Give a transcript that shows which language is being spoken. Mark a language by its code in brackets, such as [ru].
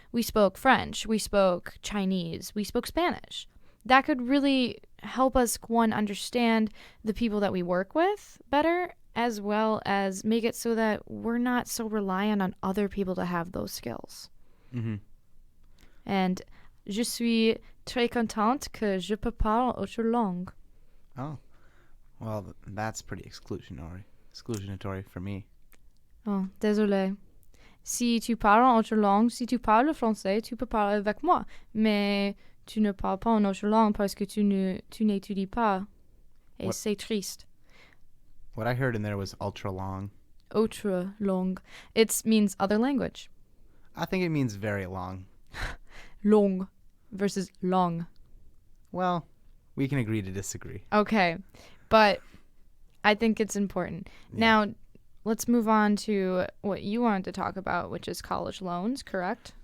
[en] We spoke French, we spoke Chinese, we spoke Spanish. That could really help us, one, understand the people that we work with better, as well as make it so that we're not so reliant on other people to have those skills. [fr] And je suis très contente que je peux parler autre langue. [en] Oh. Well, that's pretty exclusionatory for me. [fr] Oh, désolé. Si tu parles en autre langue, si tu parles français, tu peux parler avec moi. Mais tu ne parles pas en autre langue parce que tu n'étudies pas. Et c'est triste. [en] What I heard in there was ultra long. [fr] Autre langue. [en] It means other language. I think it means very long. Long versus long. Well, we can agree to disagree. Okay. But I think it's important. Yeah. Now, let's move on to what you wanted to talk about, which is college loans, correct?